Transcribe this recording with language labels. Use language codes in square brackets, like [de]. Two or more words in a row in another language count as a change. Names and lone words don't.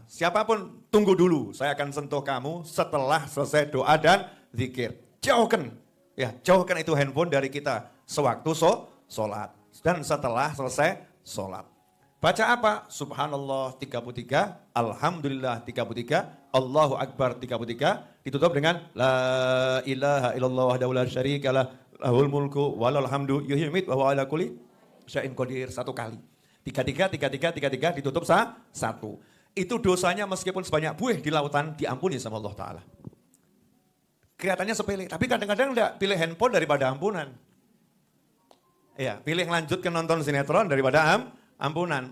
[id] Siapapun tunggu dulu, saya akan sentuh kamu setelah selesai doa dan zikir. Jauhkan itu handphone dari kita sewaktu sholat dan setelah selesai sholat. Baca apa? [ar] سبحان الله 33، الحمد لله 33، الله أكبر 33, [id] ditutup dengan [ar] لا إله إلا الله وحده لا شريك له له الملك وله الحمد يحيي ويميت وهو على كل شيء قدير 1 kali. [id] 33 ditutup 1. Itu dosanya meskipun sebanyak buih di lautan diampuni sama Allah Ta'ala. Kelihatannya sepele, tapi kadang-kadang enggak, pilih handphone daripada ampunan. Ya, pilih lanjut ke nonton sinetron daripada ampunan.